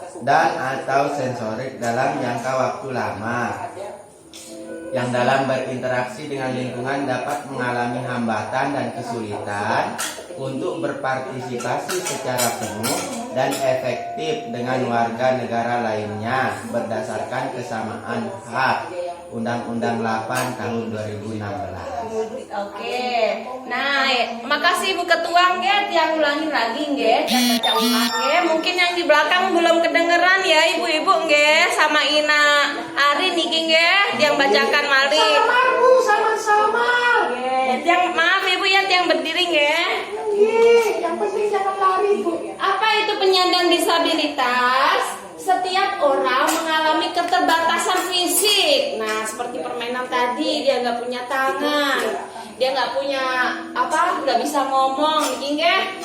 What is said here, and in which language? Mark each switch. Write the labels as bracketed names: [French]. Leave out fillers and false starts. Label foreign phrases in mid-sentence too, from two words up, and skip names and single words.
[Indonesian] dan atau sensorik dalam jangka waktu lama, yang dalam berinteraksi dengan lingkungan dapat mengalami hambatan dan kesulitan untuk berpartisipasi secara penuh dan efektif dengan warga negara lainnya berdasarkan kesamaan hak Undang-Undang 8 tahun 2016. Oke. Nah, makasih Bu Ketua nggih, yang ulangi lagi nggih, yang baca ulang nggih. Mungkin yang di belakang belum kedengeran ya ibu-ibu nggih sama Ina Ari [Javanese] niki nggih [Indonesian] yang bacakan mari. Bu, sama-sama. Nggih, yang maaf ibu ya yang berdiri nggih. Nggih, yang penting jangan lari, Bu. Apa itu penyandang disabilitas? Setiap orang mengalami keterbatasan fisik. Nah, seperti permainan tadi, dia nggak punya tangan, dia nggak punya nggak bisa ngomong, nggih.